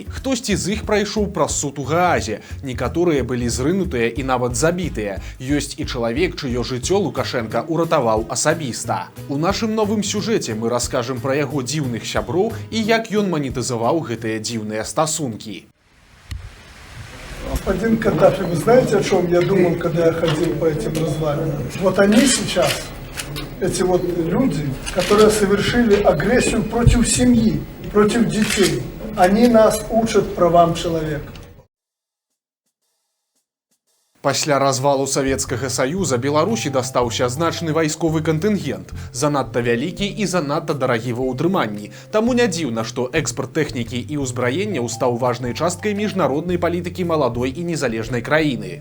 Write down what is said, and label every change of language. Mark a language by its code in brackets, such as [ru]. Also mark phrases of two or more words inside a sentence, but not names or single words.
[be] Хтосьці з іх прайшоў праз суд у Гаазе, некаторыя былі зрынутыя і нават забітыя. Ёсць і чалавек, чыё жыццё Лукашенко уратаваў асабіста. У нашым новым сюжэце мы раскажам пра яго дзіўных сяброў і як ён манетызаваў гэтыя дзіўныя стасункі. [ru] Господин Каддафи, вы знаете, о чем я думал, когда я ходил по этим развалинам? Вот они сейчас, эти вот люди, которые совершили агрессию против семьи, против детей, они нас учат правам человека. [be] Пасля развалу Савецкага Саюза Беларусі дастаўся значны вайсковы кантынгент, занадта вялікі і занадта дарагі ва ўтрыманні. Таму не дзіўна, што экспарт тэхнікі і ўзбраення стаў важнай часткай міжнароднай палітыкі маладой і незалежнай краіны.